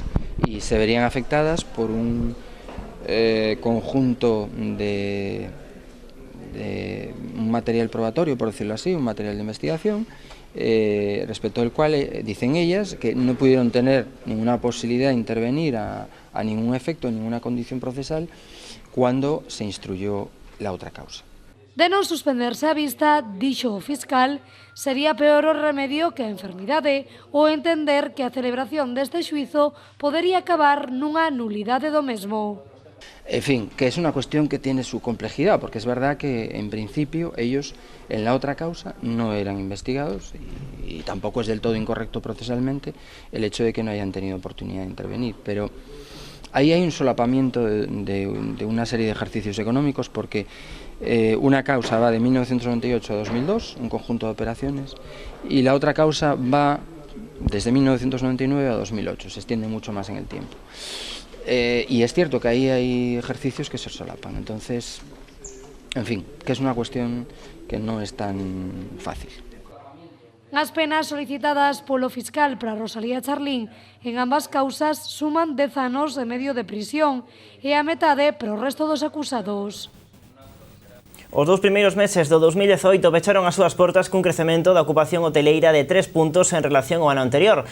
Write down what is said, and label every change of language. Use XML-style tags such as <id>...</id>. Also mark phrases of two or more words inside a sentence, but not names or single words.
<es>Y se verían afectadas por un conjunto de un material probatorio, por decirlo así, un material de investigación, respecto al cual dicen ellas que no pudieron tener ninguna posibilidad de intervenir a ningún efecto, ninguna condición procesal, cuando se instruyó la outra causa.</es> <gl>De non suspenderse a vista, dixo o fiscal, sería peor o remedio que a enfermidade ou entender que a celebración deste xuizo podería acabar nunha nulidade do mesmo.</gl> <es>En fin, que es una cuestión que tiene su complejidad, porque es verdad que en principio ellos en la otra causa no eran investigados y tampoco es del todo incorrecto procesalmente el hecho de que no hayan tenido oportunidad de intervenir, pero ahí hay un solapamiento de una serie de ejercicios económicos, porque una causa va de 1998 a 2002, un conjunto de operaciones, y la otra causa va desde 1999 a 2008, se extiende mucho más en el tiempo. Y es cierto que ahí hay ejercicios que se solapan, entonces, en fin, que es una cuestión que no es tan fácil.</es> <gl>As penas solicitadas polo fiscal para Rosalía Charlín en ambas causas suman 10 anos e medio de prisión e a metade para o resto dos acusados. Os dous primeiros meses do 2018 pecharon as súas portas cun crecemento da ocupación hoteleira de 3 puntos en relación ao ano anterior.</gl>